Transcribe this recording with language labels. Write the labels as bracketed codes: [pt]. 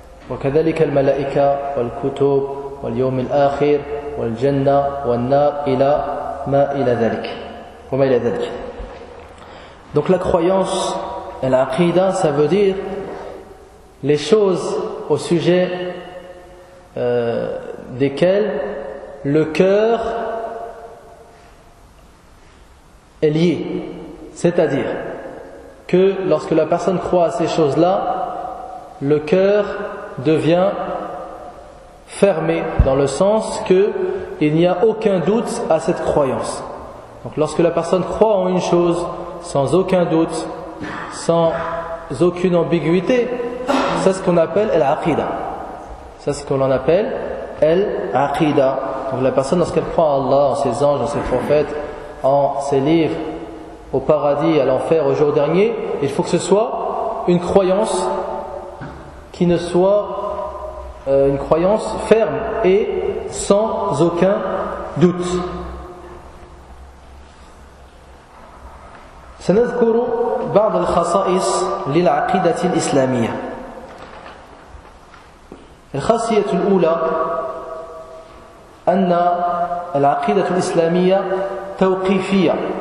[ar] وكذلك الملائكة والكتب واليوم الآخر والجنة والنار إلى ما إلى ذلك وما إلى ذلك. [fr] Donc la croyance, l'aqida, ça veut dire les choses au sujet desquelles le cœur est lié. C'est-à-dire que lorsque la personne croit à ces choses-là, le cœur devient fermé, dans le sens que il n'y a aucun doute à cette croyance. Donc lorsque la personne croit en une chose sans aucun doute, sans aucune ambiguïté, c'est ce qu'on appelle al-aqida. C'est ce qu'on appelle al-aqida. Donc la personne, lorsqu'elle croit en Allah, en ses anges, en ses prophètes, en ses livres, au paradis, à l'enfer, au jour dernier, il faut que ce soit une croyance qui ne soit une croyance ferme et sans aucun doute. [ar] سنذكر بعض الخصائص للعقيدة الإسلامية. الخاصية الأولى أن العقيدة الإسلامية توقيفية.